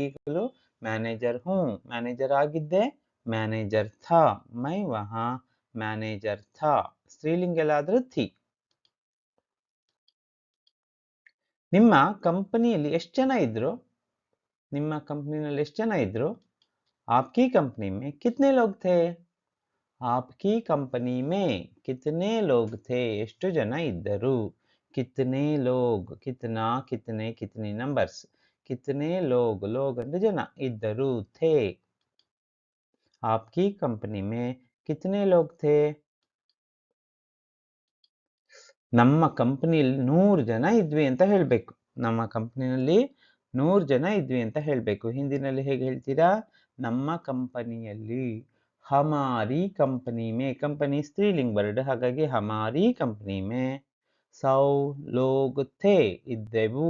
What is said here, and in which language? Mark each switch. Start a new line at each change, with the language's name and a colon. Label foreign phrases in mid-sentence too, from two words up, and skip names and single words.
Kannada: ಈಗಲೂ
Hindi: मैनेजर हूँ,
Kannada: ಮ್ಯಾನೇಜರ್ ಆಗಿದ್ದೆ,
Hindi: मैनेजर था. मैं वहाँ मैनेजर था.
Kannada: ಸ್ತ್ರೀಲಿಂಗ ಎಲ್ಲಾದ್ರೂ
Hindi: ಥಿ.
Kannada: ನಿಮ್ಮ ಕಂಪನಿಯಲ್ಲಿ ಎಷ್ಟು ಜನ ಇದ್ರು? ನಿಮ್ಮ ಕಂಪನಿನಲ್ಲಿ ಎಷ್ಟು ಜನ ಇದ್ರು?
Hindi: आपकी कंपनी में कितने लोग थे? आपकी कंपनी में कितने लोग थे?
Kannada: ಎಷ್ಟು ಜನ ಇದ್ದರು?
Hindi: कितने लोग, कितना, कितने, कितनी नंबर्स. कितने लोग, लोग
Kannada: ಅಂದ್ರೆ ಜನ, ಇದ್ದರು
Hindi: थे. आपकी कंपनी में कितने लोग थे?
Kannada: ನಮ್ಮ ಕಂಪನಿಯಲ್ಲಿ 100 ಜನ ಇದ್ವಿ ಅಂತ ಹೇಳಬೇಕು. ನಮ್ಮ ಕಂಪನಿಯಲ್ಲಿ 100 ಜನ ಇದ್ವಿ ಅಂತ ಹೇಳಬೇಕು. ಹಿಂದಿನಲ್ಲಿ ಹೇಗೆ ಹೇಳ್ತೀರಾ? ನಮ್ಮ ಕಂಪನಿಯಲ್ಲಿ.
Hindi: हमारी कंपनी में,
Kannada: ಕಂಪನಿ ಸ್ತ್ರೀಲಿಂಗ್ ವರ್ಡ್, ಹಾಗಾಗಿ
Hindi: हमारी कंपनी में 100 लोग थे ಇದ್ದೆವು.